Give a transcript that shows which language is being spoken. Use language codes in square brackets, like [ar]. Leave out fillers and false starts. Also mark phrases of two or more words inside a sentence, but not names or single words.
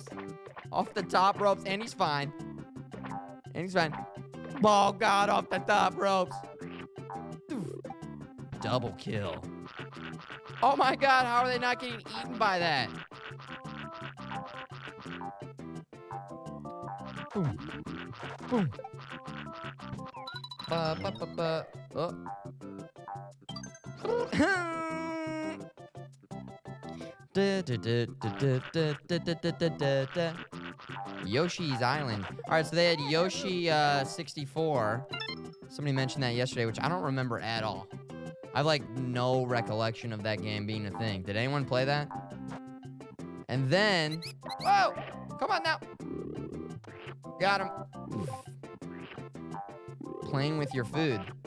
[en] Off the top ropes. And he's fine. And he's fine. Oh, God, off the top ropes. Double kill. Oh, my God. How are they not getting eaten by that? Boom. Boom. Ba, ba, ba, ba. Oh. Yoshi's Island. All right, so they had Yoshi 64. Somebody mentioned that yesterday, which I don't remember at all. I have like no recollection of that game being a thing. Did anyone play that? And then, whoa, come on now. Got him. Playing with your food.